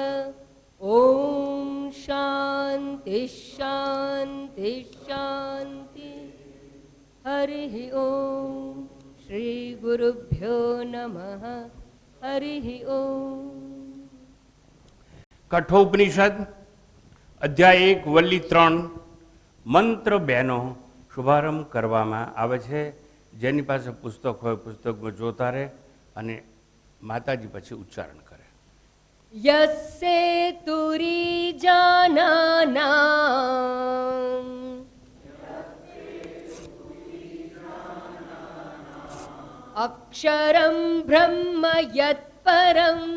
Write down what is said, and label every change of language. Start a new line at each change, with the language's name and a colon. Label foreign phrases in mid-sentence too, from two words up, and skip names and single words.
Sanskrit: ॐ शान्ति शान्ति शान्ति। हरिः ॐ श्री गुरुभ्यो नमः। हरिः ॐ।
Gujarati: कठोपनिषद अध्याय 1 वल्ली 3 मंत्र 2 શુભારંભ કરવામાં આવે છે। જેની પાસે પુસ્તક હોય પુસ્તકમાં જોતા રહે અને માતાજી પછી ઉચ્ચારણ કરે। યસ્સે તુરી
Sanskrit: जानानाम अक्षरम ब्रह्म यत्परम